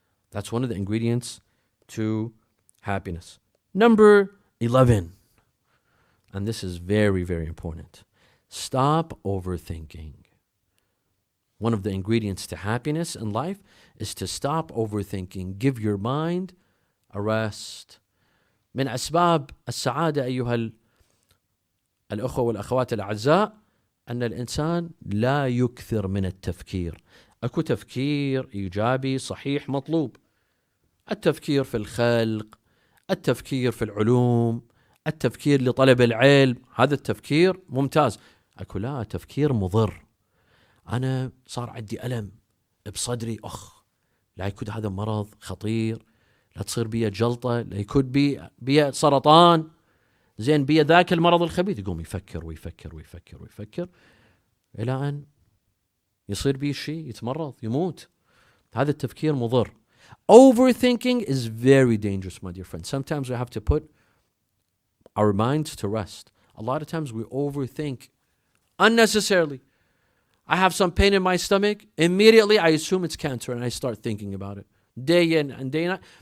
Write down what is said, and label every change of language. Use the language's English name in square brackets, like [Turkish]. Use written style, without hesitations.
[English] That's one of the ingredients to happiness. Number 11. And this is very, very important. Stop overthinking. One of the ingredients to happiness in life is to stop overthinking. Give your mind a rest. [Arabic] من أسباب السعادة أيها الأخوة والأخوات الأعزاء أن الإنسان لا يكثر من التفكير. أكو تفكير إيجابي صحيح مطلوب. التفكير في الخلق، التفكير في العلوم، التفكير لطلب العلم، هذا التفكير ممتاز. أكو لا، تفكير مضر. أنا صار عندي ألم بصدري، لا يكون هذا مرض خطير، لا تصير بي جلطة، لا يكون بي سرطان، زين بي ذاك المرض الخبيث. يقوم يفكر ويفكر ويفكر ويفكر إلى أن يصير بي شيء، يتمرض، يموت. هذا التفكير مضر. [English] Overthinking is very dangerous, my dear friends. Sometimes we have to put our minds to rest. A lot of times we overthink unnecessarily. I have some pain in my stomach. Immediately I assume it's cancer and I start thinking about it. Day in and day out.